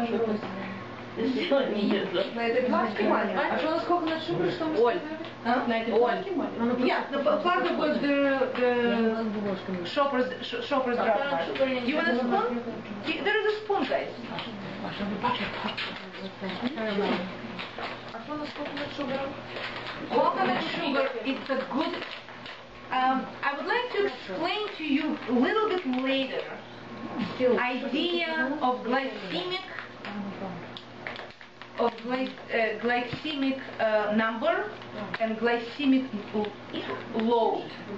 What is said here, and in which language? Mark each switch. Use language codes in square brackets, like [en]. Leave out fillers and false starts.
[ru] На этой плашке маленькой. А что у нас coconut sugar, что мы сказали? На этой плашке маленькой? [en] Yeah, the plastic was the shopper's drug. You want a spoon? There is a spoon, guys. [ru] А что у нас coconut sugar? [en] Coconut sugar, it's a good. I would like to explain to you a little bit later idea of glycemic number and glycemic load.